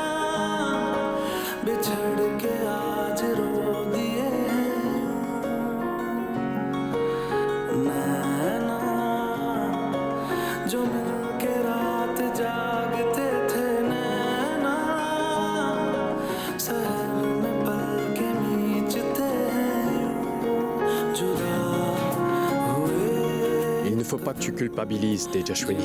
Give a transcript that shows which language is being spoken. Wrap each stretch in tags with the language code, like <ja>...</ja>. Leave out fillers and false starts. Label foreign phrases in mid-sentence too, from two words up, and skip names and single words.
<hi>बिछड़ के आज रो दिए नैना जो मिलके रात जागते थे नैना सहर में पल के मीचते जुदा</hi> <fr>Il ne faut pas que tu culpabilises, Tejaswini.</fr>